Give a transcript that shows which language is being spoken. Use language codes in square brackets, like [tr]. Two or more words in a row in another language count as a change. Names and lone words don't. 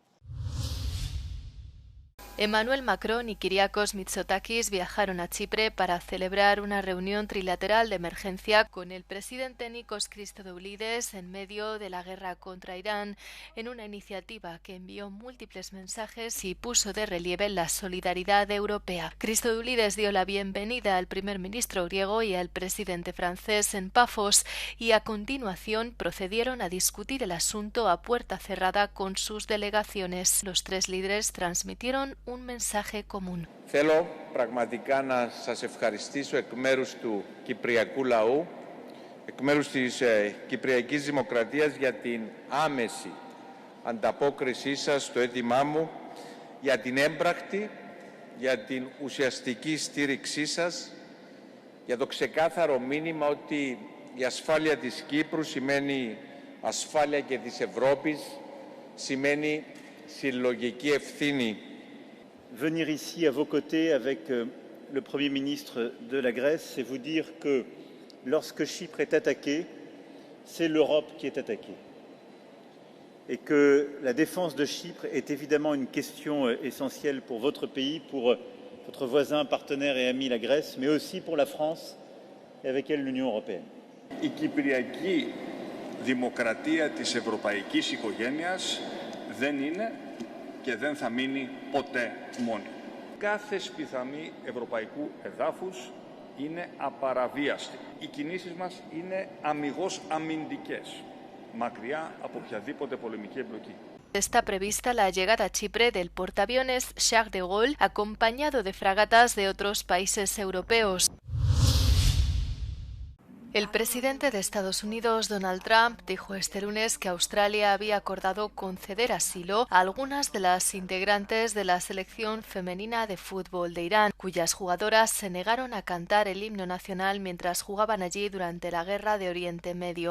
[es] Emmanuel Macron y Kyriakos Mitsotakis viajaron a Chipre para celebrar una reunión trilateral de emergencia con el presidente Nikos Christodoulides en medio de la guerra contra Irán, en una iniciativa que envió múltiples mensajes y puso de relieve la solidaridad europea. Christodoulides dio la bienvenida al primer ministro griego y al presidente francés en Pafos y a continuación procedieron a discutir el asunto a puerta cerrada con sus delegaciones. Los tres líderes transmitieron un mensaje común. [el] Θέλω πραγματικά να σας ευχαριστήσω εκ μέρους του Κυπριακού λαού, εκ μέρους της Κυπριακής Δημοκρατίας για την άμεση ανταπόκρισή σας στο αίτημά μου, για την έμπρακτη, για την ουσιαστική στήριξή σας, για το ξεκάθαρο μήνυμα ότι η ασφάλεια της Κύπρου σημαίνει ασφάλεια και της Ευρώπης, σημαίνει συλλογική ευθύνη. [fr] Venir ici à vos côtés avec le Premier ministre de la Grèce, c'est vous dire que lorsque Chypre est attaquée, c'est l'Europe qui est attaquée. Et que la défense de Chypre est évidemment une question essentielle pour votre pays, pour votre voisin, partenaire et ami la Grèce, mais aussi pour la France et avec elle l'Union européenne. [el] Η Κυπριακή Δημοκρατία της Ευρωπαϊκής Οικογένειας δεν είναι και δεν θα μείνει ποτέ μόνη. Κάθε σπιθαμή ευρωπαϊκού εδάφους είναι απαραβίαστη. Οι κινήσεις μας είναι αμιγώς αμυντικές, μακριά από οποιαδήποτε πολεμική εμπλοκή. [es] Está prevista la llegada a Chipre del portaaviones Charles de Gaulle, acompañado de fragatas de otros países europeos. El presidente de Estados Unidos, Donald Trump, dijo este lunes que Australia había acordado conceder asilo a algunas de las integrantes de la selección femenina de fútbol de Irán, cuyas jugadoras se negaron a cantar el himno nacional mientras jugaban allí durante la guerra de Oriente Medio.